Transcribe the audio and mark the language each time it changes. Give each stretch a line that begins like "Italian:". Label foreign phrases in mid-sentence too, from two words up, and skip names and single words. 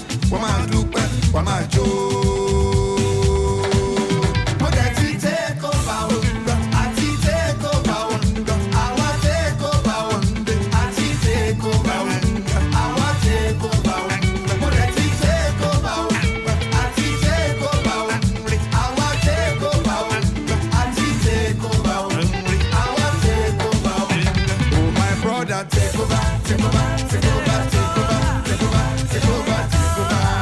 Yoruba: wọ́n máa dúpẹ́, wọ́n máa jó. Mo dẹ̀ ti
English: take over
Yoruba: o, àti
English: take over
Yoruba: o, àwa
English: take over
Yoruba: o, àti
English: take over
Yoruba: o, àwa
English: take over
Yoruba: o. Mo dẹ̀ ti
English: take over
Yoruba: o, àti
English: take over
Yoruba: o, àwa
English: take over
Yoruba: o, àti
English: take over
Yoruba: o, àwa
English: take over
Yoruba: o.
English: Oh my brother, take over, take over, take over, take over, take over, take over, take over.